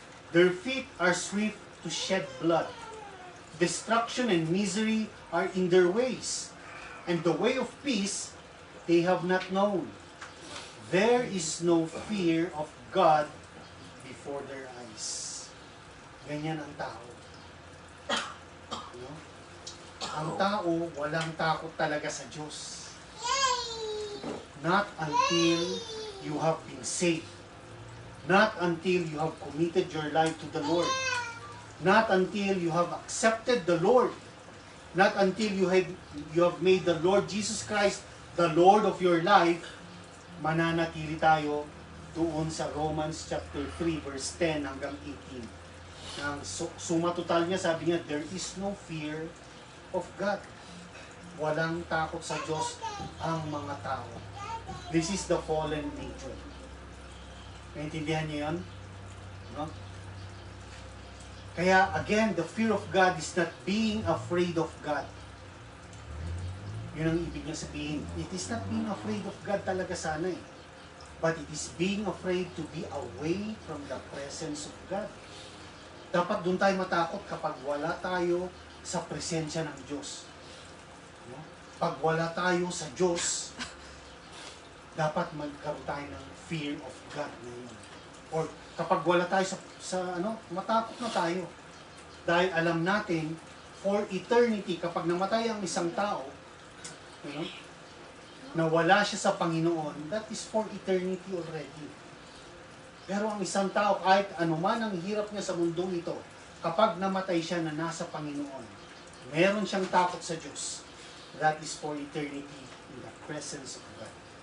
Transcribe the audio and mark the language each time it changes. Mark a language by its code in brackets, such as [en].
[en] Their feet are swift to shed blood. Destruction and misery are in their ways, and the way of peace they have not known. There is no fear of God before their eyes." [tl] Ganyan ang tao. Ang tao, walang takot talaga sa Diyos. [en] Not until you have been saved. Not until you have committed your life to the Lord. Not until you have accepted the Lord. Not until you have made the Lord Jesus Christ the Lord of your life, [tl] mananatili tayo doon sa Romans chapter 3 verse 10 hanggang 18. Ang suma total niya, sabi niya, [en] there is no fear of God. [tl] Walang takot sa Diyos ang mga tao. [en] This is the fallen nature. [tl] Naintindihan niyo yun? [en] No? Kaya again, the fear of God is not being afraid of God. [tl] Yun ang ibig niya sabihin. [en] It is not being afraid of God [tl] talaga sana eh. [en] But it is being afraid to be away from the presence of God. [tl] Dapat doon tayo matakot kapag wala tayo sa presensya ng Diyos. No? Pag wala tayo sa Diyos, dapat magkaroon tayo ng [en] fear of God [tl] na yun. Or kapag wala tayo matakot na tayo. Dahil alam natin, [en] for eternity, [tl] kapag namatay ang isang tao, na wala siya sa Panginoon, [en] that is for eternity already. [tl] Pero ang isang tao, kahit anuman ang hirap niya sa mundong ito, kapag namatay siya na nasa Panginoon, meron siyang takot sa Diyos. [en] That is for eternity in the presence of God.